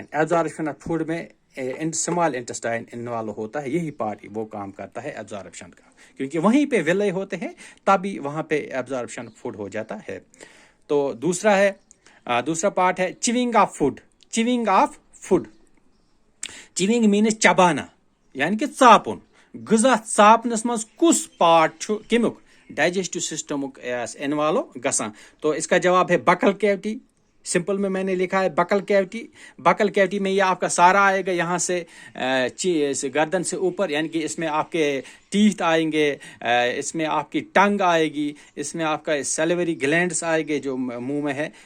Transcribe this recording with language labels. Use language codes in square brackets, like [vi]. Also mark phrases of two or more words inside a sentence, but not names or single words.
[en] absorption of food [hi] में [en] small intestine involve [hi] होता है, यही पार्ट वो काम करता है एब्जॉर्प्शन का, क्योंकि वहीं पे विलय होते हैं तभी वहां पे [en] absorption food [hi] हो जाता है. तो दूसरा पार्ट है [en] chewing of food. chewing means [hi] चबाना, यानी कि चापुन. [ks] ग़िज़ा चापनस मज कुस पार्ट कमुक डाइजेस्टिव सिस्टमुक इन्वॉल्व गसान. [hi] तो इसका जवाब है [en] buccal cavity. [hi] सिंपल में मैंने लिखा है [en] buccal cavity [hi] में ये आपका सारा आएगा यहाँ से गर्दन से ऊपर, यानी कि इसमें आपके टीथ आएंगे, इसमें आपकी टंग आएगी, इसमें आपका [en] salivary glands [hi] आएंगे जो मुंह में है.